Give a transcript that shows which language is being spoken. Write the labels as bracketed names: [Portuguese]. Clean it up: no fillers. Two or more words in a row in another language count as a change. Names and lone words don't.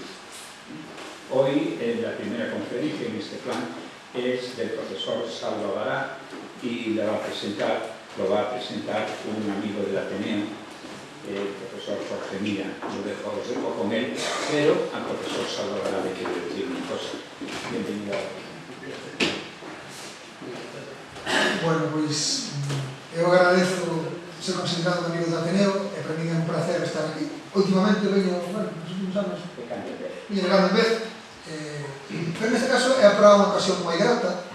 [Spanish] Hoy, la primera conferencia en este plan es del profesor Salva Bará y lo va a presentar un amigo del Ateneo, el profesor Jorge Mira. Os dejo con él, pero al profesor Salva Bará le quiero decir una cosa. Bienvenido. [Galician] Bueno, pois eu agradezo ser considerado un amigo do Ateneo e [Spanish] para mí [Galician] é un placer estar aquí. Últimamente veño, bueno, nos últimos anos veño de cando en vez, pero neste caso é para unha ocasión moi grata.